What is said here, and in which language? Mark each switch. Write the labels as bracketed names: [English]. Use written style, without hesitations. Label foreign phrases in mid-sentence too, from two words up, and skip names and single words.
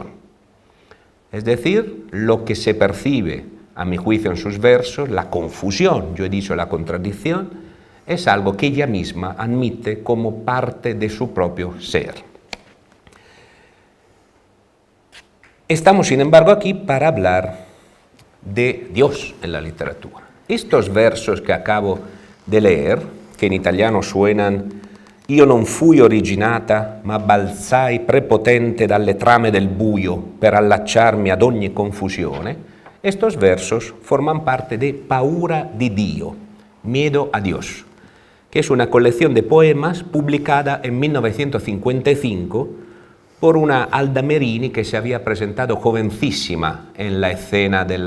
[Spanish] Es decir, lo que se percibe a mi juicio en sus versos, la confusión, yo he dicho la contradicción, es algo que ella misma admite como parte de su propio ser. Estamos, sin embargo, aquí para hablar de Dios en la literatura. Estos versos que acabo de leer, [Italian] che in italiano suonano «Io non fui originata, ma balzai prepotente dalle trame del buio per allacciarmi ad ogni confusione», [Spanish] estos versos forman parte de Paura di Dio, Miedo a Dios, que es una colección de poemas publicada en 1955 por una Alda Merini que se había presentado jovencísima en la escena